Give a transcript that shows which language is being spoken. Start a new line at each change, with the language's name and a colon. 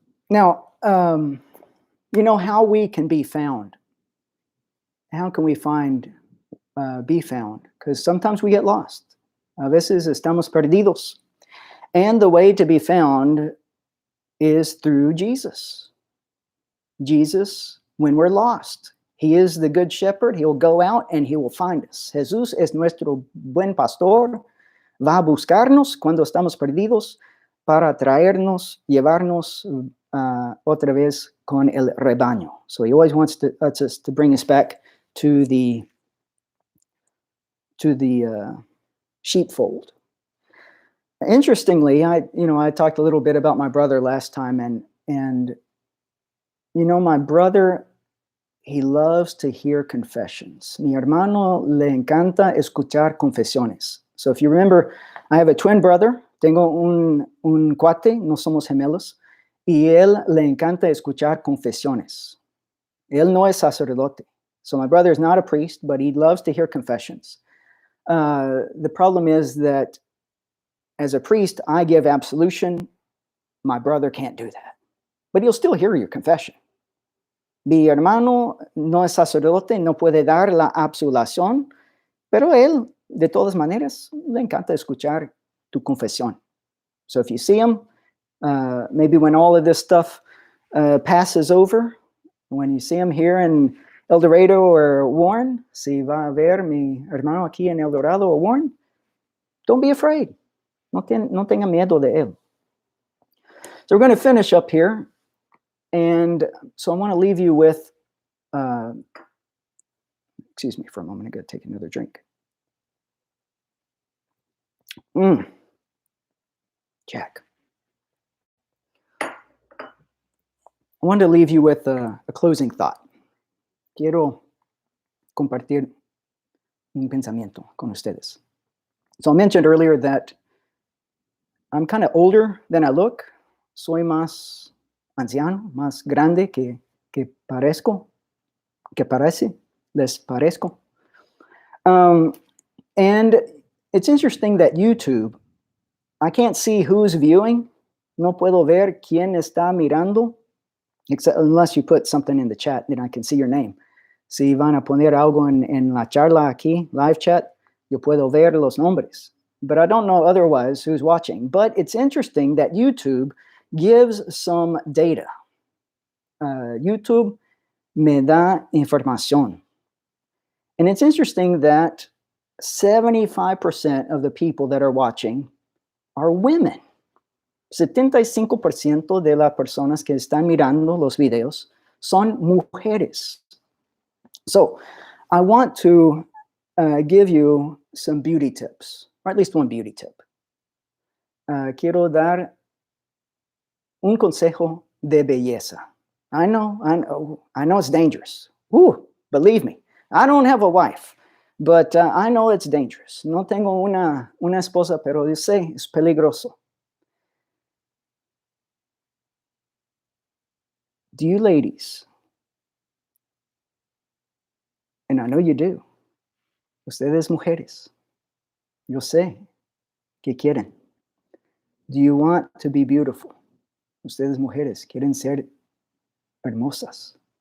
English: Now, you know how we can be found. How can we be found? Because sometimes we get lost.
Spanish: A veces estamos perdidos.
English: And the way to be found is through Jesus. Jesus, when we're lost, he is the good shepherd. He'll go out and he will find us.
Spanish: Jesús es nuestro buen pastor. Va a buscarnos cuando estamos perdidos para traernos, llevarnos otra vez con el rebaño.
English: So he always wants us to bring us back to the sheepfold. Interestingly, I talked a little bit about my brother last time, and my brother, he loves to hear confessions.
Spanish: Mi hermano le encanta escuchar confesiones.
English: So if you remember, I have a twin brother.
Spanish: Tengo un cuate, no somos gemelos, y él le encanta escuchar confesiones. Él no es sacerdote.
English: So my brother is not a priest, but he loves to hear confessions. The problem is that as a priest, I give absolution. My brother can't do that. But he'll still hear your confession.
Spanish: Mi hermano no es sacerdote, no puede dar la absolución, pero él, de todas maneras, le encanta escuchar tu confesión.
English: So if you see him, maybe when all of this stuff passes over, when you see him here in El Dorado or Warren,
Spanish: si va a ver mi hermano aquí en El Dorado
English: or Warren, don't be afraid.
Spanish: No tenga miedo de él.
English: So we're going to finish up here. And so I want to leave you with, excuse me for a moment, I'm going to take another drink. Jack. I wanted to leave you with a closing thought.
Spanish: Quiero compartir un pensamiento con ustedes.
English: So I mentioned earlier that I'm kind of older than I look.
Spanish: Soy más anciano, más grande que parezco, que parece, les parezco.
English: And it's interesting that YouTube, I can't see who's viewing.
Spanish: No puedo ver quién está mirando,
English: except unless you put something in the chat, then I can see your name.
Spanish: Si van a poner algo en la charla aquí, live chat, yo puedo ver los nombres.
English: But I don't know otherwise who's watching. But it's interesting that YouTube gives some data.
Spanish: YouTube me da información.
English: And it's interesting that 75% of the people that are watching are women.
Spanish: 75% de las personas que están mirando los videos son mujeres.
English: So I want to give you some beauty tips, or at least one beauty tip.
Spanish: Quiero dar un consejo de belleza.
English: I know it's dangerous. Believe me, I don't have a wife, but I know it's dangerous.
Spanish: No tengo una esposa, pero yo sé, es peligroso.
English: Do you ladies, and I know you do,
Spanish: ustedes mujeres, yo sé que quieren.
English: Do you want to be beautiful?
Spanish: Ustedes mujeres quieren ser hermosas.